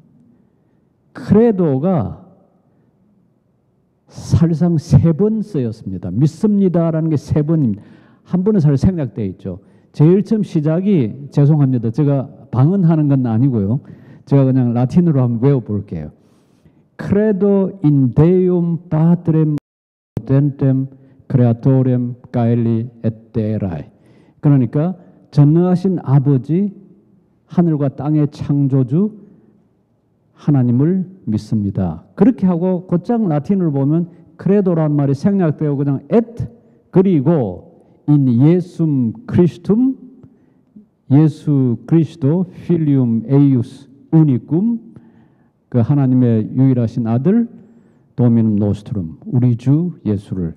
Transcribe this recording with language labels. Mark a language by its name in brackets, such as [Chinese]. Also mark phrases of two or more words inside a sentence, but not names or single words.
[Korean] 크레도가 사실상 3번 쓰였습니다. 믿습니다라는 게 3번입니다. 한 번은 사실 생략되어 있죠. 제일 처음 시작이, 죄송합니다. 제가 방언하는 건 아니고요. 제가 그냥 라틴어로 한번 외워볼게요. [Latin] Credo in Deum Patrem potentem creatorem caeli et terrae. [Korean] 그러니까 전능하신 아버지, 하늘과 땅의 창조주 하나님을 믿습니다. 그렇게 하고 곧장 라틴어를 보면 크레도란 말이 생략되고 그냥 et, 그리고 [Latin] in Iesum Christum, [Korean] 예수 그리스도 [Latin] Filium eius unicum, [Korean] 그 하나님의 유일하신 아들 [Latin] Dominum nostrum, [Korean] 우리 주 예수를.